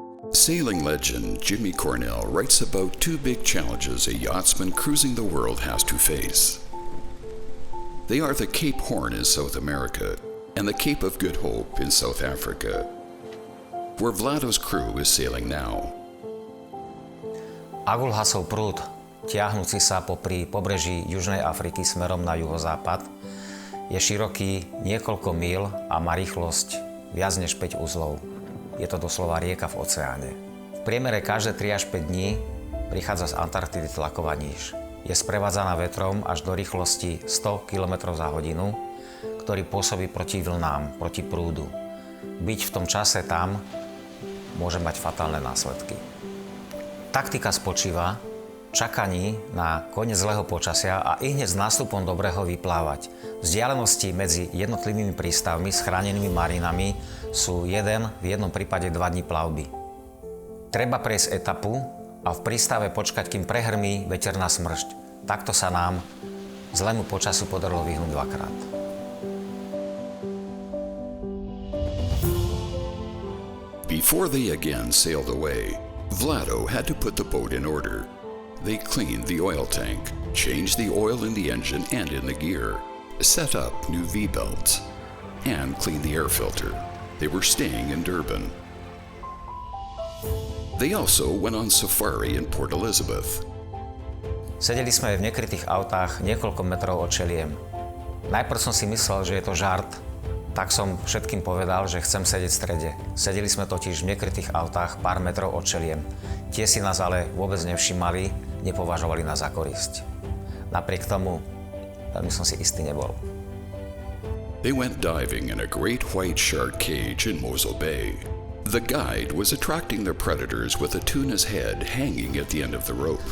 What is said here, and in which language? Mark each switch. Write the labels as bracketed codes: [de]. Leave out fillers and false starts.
[en] Sailing legend Jimmy Cornell writes about two big challenges a yachtsman cruising the world has to face. They are the Cape Horn in South America and the Cape of Good Hope in South Africa, where Vlado's crew is sailing now. [sk] Agulhasov prúd, tiahnúci sa popri pobreží Južnej Afriky smerom na juhozápad, je široký niekoľko míl a má rýchlosť viac než 5 uzlov. Je to doslova rieka v oceáne. V priemere každé 3 až 5 dní prichádza z Antarktidy tlaková níž. Je sprevádzaná vetrom až do rýchlosti 100 km za hodinu, ktorý pôsobí proti vlnám, proti prúdu. Byť v tom čase tam môže mať fatálne následky. Taktika spočíva v čakaní na koniec zlého počasia a ihneď s nástupom dobrého vyplávať. Vzdialenosti medzi jednotlivými prístavmi s chránenými marinami sú v jednom prípade 2 dní plavby. Treba prejsť etapu a v prístave počkať, kým prehrmí veterná smršť. Takto sa nám zlému počasiu podarilo vyhnúť 2-krát. [en] Before they again sailed away, Vlado had to put the boat in order. They cleaned the oil tank, changed the oil in the engine and in the gear, set up new V-belts, and cleaned the air filter. They were staying in Durban. They also went on safari in Port Elizabeth. [sk] Sedeli sme v nekrytých autách niekoľko metrov od čeliem. Najprv som si myslel, že je to žart, tak som všetkým povedal, že chcem sedieť v strede. Sedeli sme totiž v nekrytých autách pár metrov od čeliem. Tie si nás ale vôbec nevšímali, nepovažovali nás za korisť. Napriek tomu, veľmi som si istý nebol. [en] They went diving in a great white shark cage in Mosel Bay. The guide was attracting the predators with a tuna's head hanging at the end of the rope.